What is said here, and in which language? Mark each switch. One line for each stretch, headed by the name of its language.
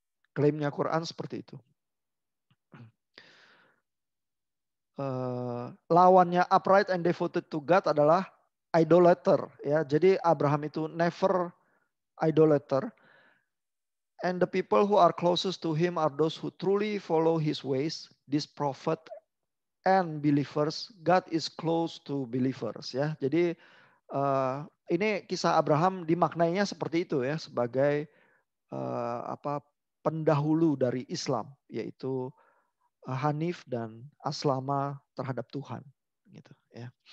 Indonesian: Klaimnya Quran seperti itu. Lawannya
English: upright and devoted to God
Indonesian: adalah idolater ya. Jadi Abraham itu
English: never idolater. And the people who are closest to him are those who truly follow his ways. This prophet and believers, God is close to believers ya.
Indonesian: Jadi ini kisah Abraham dimaknainya seperti itu ya, sebagai pendahulu dari Islam, yaitu hanif dan aslama terhadap Tuhan gitu ya.